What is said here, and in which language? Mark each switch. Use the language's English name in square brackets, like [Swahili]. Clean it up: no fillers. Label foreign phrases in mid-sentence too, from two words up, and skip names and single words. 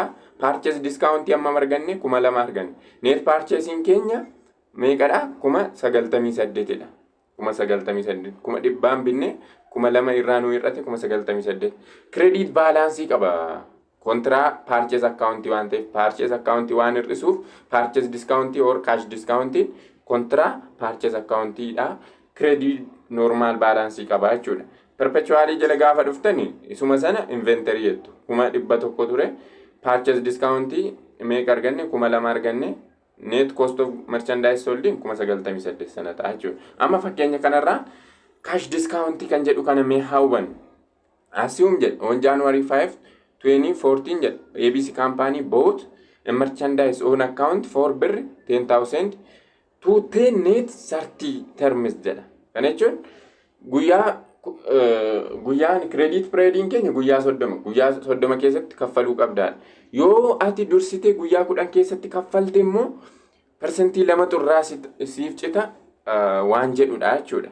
[English] Purchase discount [Oromo] amma arganne 2,000 arganne. [English] Net purchasing [Oromo] keenya meeqadha? 98dha. 98 1,000 binne 2,000 irraa nu hir'ate 98. [English] Credit balance [Oromo] qaba. Kontiraa [English] purchase account [Oromo] waan ta'eef [English] purchase account [Oromo] waan hir'isuuf [English] purchase discount or cash discount [Oromo] kontiraa [English] purchase accountidha. Credit normal balance [Oromo] qaba jechuudha. Perpetually jala gaafa dhuftani isuma sana inventory jettu 100 ture [English] purchase discount [Oromo] meeqa arganne 2,000 arganne [English] net cost of merchandise sold [Oromo] 98 sana ta'a jechuudha. Amma fakkeenya kanarraa [English] cash discount [Oromo] kan jedhu kana mee hawwan assume jedha [English] on January 5 2014 [Oromo] jedha [English] ABC company bought a merchandise on account for bir 10,000 to 10 net 30 terms [Oromo] jedha. Kana jechuun guyyaan [English] credit periodiin [Oromo] keenya guyyaa 30 keessatti kaffaluu qabdaadha. Yoo ati dursite guyyaa 10 keessatti kaffalte immoo persentii 2 xurraa siif cita waan jedhudha jechuudha.